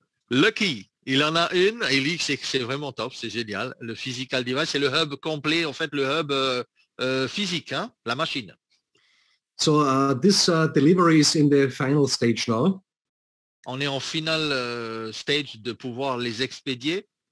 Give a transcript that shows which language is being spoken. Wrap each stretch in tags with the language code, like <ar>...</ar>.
<fr>Lucky, il en a une, et il dit que c'est vraiment top, c'est génial. Le physical device, c'est le hub complet, en fait, le hub physique, hein, la machine.</fr> <en>So this delivery is in the final stage now.</en> <fr>On est en</fr> <en>final stage</en> <fr>de pouvoir les expédier.</fr>